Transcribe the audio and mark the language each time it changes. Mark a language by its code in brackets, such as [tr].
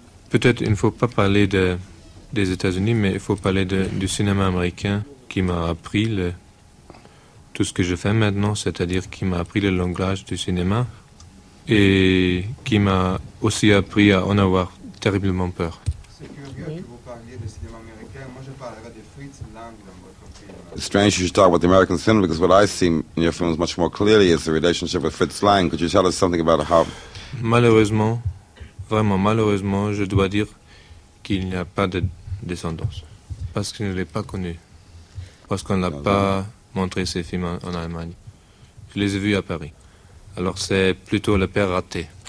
[fr] Peut-être il ne faut pas parler des États-Unis, mais il faut parler du cinéma américain qui m'a appris tout ce que je fais maintenant, c'est-à-dire qui m'a appris le langage du cinéma et qui m'a aussi appris à en avoir terriblement peur. C'est curieux que vous parliez du cinéma américain. Moi, je parlerai de Fritz Lang. [en] It's strange you should talk about the American cinema, because what I see in your films much more clearly is the relationship with Fritz Lang. Could you tell us something about how... [fr] Malheureusement, vraiment malheureusement, je dois dire qu'il n'y a pas de descendance. Parce qu'il ne l'a pas connu. Parce qu'on n'a pas montré ses films en Allemagne. Je les ai vus à Paris. Alors c'est plutôt le père raté.